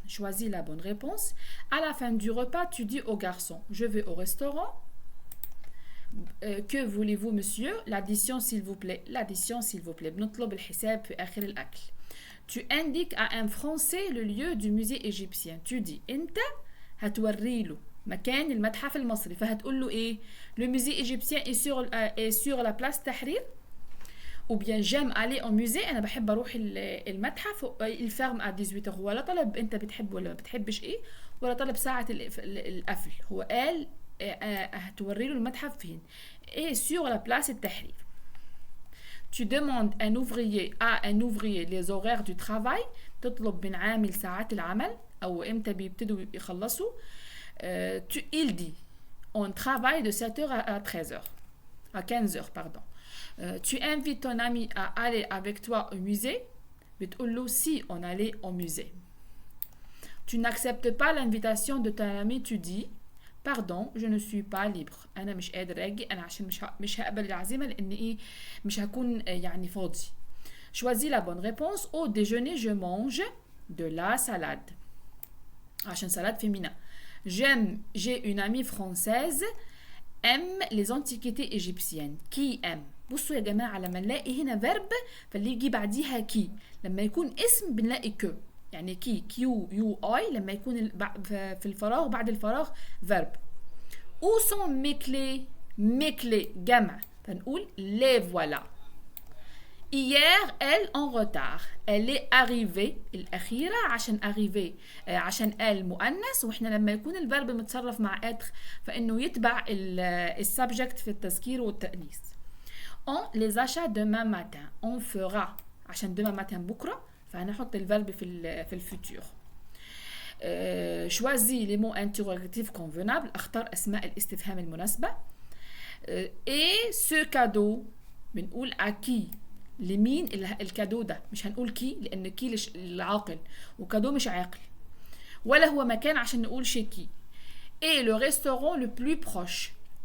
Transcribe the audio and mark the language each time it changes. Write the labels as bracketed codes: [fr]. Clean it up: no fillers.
[fr] Choisis la bonne réponse. À la fin du repas, tu dis au garçon, je vais au restaurant. Que voulez-vous, monsieur? L'addition, s'il vous plaît. L'addition, s'il vous plaît. [ar] بنطلب الحساب في آخر الأكل. [fr] Tu indiques à un Français le lieu du musée égyptien. Tu dis [ar] أنت هتوري له مكان المتحف المصري, فهتقول له إيه؟ [fr] Le musée égyptien est sur la place Tahrir. Ou bien j'aime aller au musée, [ar] أنا بحب أروح المتحف. [fr] Il ferme à 18h. [ar] هو لا طلب أنت بتحب ولا ما بتحبش إيه, ولا طلب ساعة القفل. هو قال هتوري له المتحف فين. [fr] Et sur la place التحرير. Tu demandes à un ouvrier les horaires du travail. [ar] تطلب من عامل ساعات العمل أو إمتى بيبتدوا يخلصوا. [fr] Il dit on travaille de 7h à 13h. À 15h, pardon. Tu invites ton ami à aller avec toi au musée. [ar] بتقول له [fr] si on allait au musée. Tu n'acceptes pas l'invitation de ton ami. Tu dis pardon, je ne suis pas libre. [ar] أنا مش قادر أجي, أنا عشان مش هقبل العزيمة لأن إيه, مش هكون يعني فاضي. [fr] Choisis la bonne réponse. Au déjeuner, je mange de la salade. عشان salade féminin. J'ai une amie française aime les antiquités égyptiennes. Qui aime? [ar] بصوا يا جماعة, لما نلاقي هنا verb فاللي يجي بعديها كي. لما يكون اسم بنلاقي كو, يعني كيو يو اي. لما يكون في الفراغ بعد الفراغ verb. [fr] Où sont mes clés? Mes clés [ar] جمع [fr] فنقول les voilà. Hier, elle en retard. Elle est arrivée [ar] الأخيرة عشان arrivée عشان elle مؤنث وإحنا لما يكون الفيرب متصرف مع être فإنه يتبع السبجكت في التذكير والتأنيث. [fr] On les achats demain matin. On fera [ar] عشان [fr] demain matin [ar] بكرة فهنحط الفيرب في الفوتور. [fr] Choisis les mots interrogatifs convenables. [ar] اختار أسماء الاستفهام المناسبة. [fr] Et ce cadeau [ar] بنقول [fr] à qui [ar] لمين الكادو ده مش هنقول كي لان كي العاقل وكادو مش عاقل ولا هو مكان عشان نقول [fr] chez qui et le restaurant le plus proche